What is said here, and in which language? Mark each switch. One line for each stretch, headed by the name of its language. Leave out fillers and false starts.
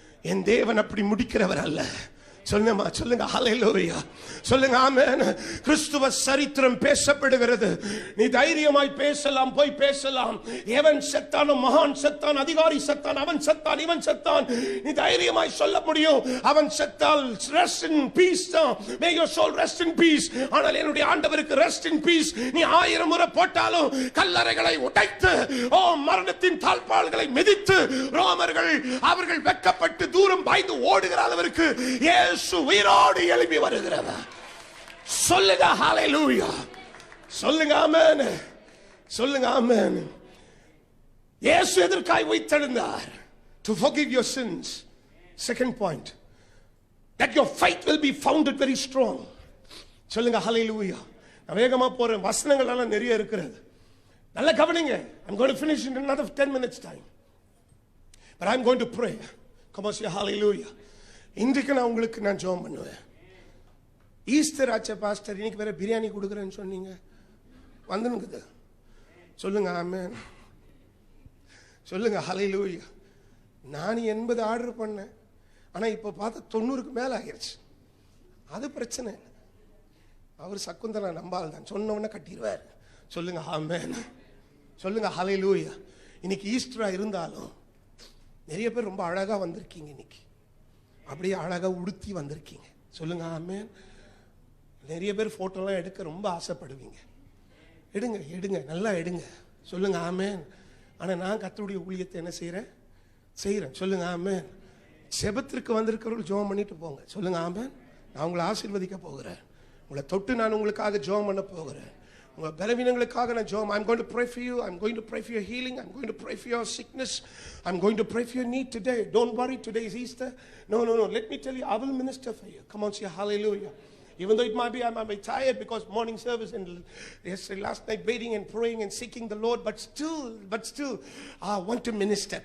Tamil: என் தேவன் அப்படி முடிக்கிறவர் அல்ல. சொல்லுங்க ஹalleluya. சொல்லுங்க ஆமென். கிறிஸ்துவ சரித்திரம் பேசப்படுகிறது. நீ தைரியமாய் பேசலாம், போய் பேசலாம். எவன் செத்தான், மகான் செத்தான், அதிகாரி செத்தான், அவன் செத்தான், இவன் செத்தான், நீ தைரியமாய் சொல்ல முடியும். அவன் செத்தால்
English: rest in peace. May your soul rest in peace.
Tamil: ஆனால் என்னுடைய ஆண்டவருக்கு
English: rest in peace
Tamil: நீ 1000 முறை போட்டாலும் கல்லறைகளை உடைத்து மரணத்தின் தாழ்பாள்களை மிதித்து ரோமர்கள் அவர்கள் வெட்கப்பட்டு தூரம் பாய்ந்து ஓடுகிற அளவிற்கு உயிரோடு எழுப்பி வருகிறவர். சொல்லுங்க ஹalleluya. சொல்லுங்க ஆமென். சொல்லுங்க ஆமென். இயேசு எதற்காய் உயிர்த்தெழுந்தார்?
English: To forgive your sins. Second point, that your faith will be founded very strong.
Tamil: சொல்லுங்க hallelujah. நான் வேகமா போறேன், வசனங்கள் எல்லாம் நிறைய இருக்கிறது. நல்ல கவனிங்க.
English: I'm going to finish in another 10 minutes time, but I'm going to pray. Come on, say hallelujah.
Tamil: இன்றைக்கு நான் உங்களுக்கு நான் ஜெபம் பண்ணுவேன். ஈஸ்டர் ஆச்சே பாஸ்டர், இன்னைக்கு வேற பிரியாணி கொடுக்குறேன்னு சொன்னீங்க, வந்துனுக்குது. சொல்லுங்க ஆமென். சொல்லுங்க ஹalleluya. நான் 80 ஆர்டர் பண்ணேன், ஆனா இப்ப பார்த்தா 90க்கு மேல ஆகிருச்சு. அது பிரச்சனை. அவர் சக்குந்தலா நம்பால் தான், சொன்னவன கட்டிடுவார். சொல்லுங்க ஆமென். சொல்லுங்க ஹalleluya. இன்னைக்கு ஈஸ்டரா இருந்தாலும் நிறைய பேர் ரொம்ப அழகா வந்திருக்கீங்க. இன்னைக்கு அப்படியே அழகா உடுத்தி வந்திருக்கீங்க. சொல்லுங்க ஆமென். நிறைய பேர் போட்டோலாம் எடுக்க ரொம்ப ஆசைப்படுவீங்க. எடுங்க எடுங்க, நல்லா எடுங்க. சொல்லுங்க ஆமென். ஆனா நான் கர்த்தருடைய ஊழியத்தை என்ன செய்றேன்? சொல்லுங்க ஆமென். ஜெபத்திற்கு வந்திருக்கிறவர்கள் ஜெபம் பண்ணிட்டு போங்க. சொல்லுங்க ஆமென். நான் உங்களை ஆசீர்வதிக்க போகிறேன். உங்களை தொட்டு நான் உங்களுக்காக ஜெபம் பண்ண போகிறேன். உங்க பலவீனங்களுக்காக நான் ஜெபம்.
English: I'm going to pray for you. I'm going to pray for your healing. I'm going to pray for your sickness. I'm going to pray for your need today. Don't worry, today is Easter. No. Let me tell you, I will minister for you. Come on, say hallelujah. Even though it might be I might be tired because morning service and yesterday last night waiting and praying and seeking the Lord, but still I want to minister.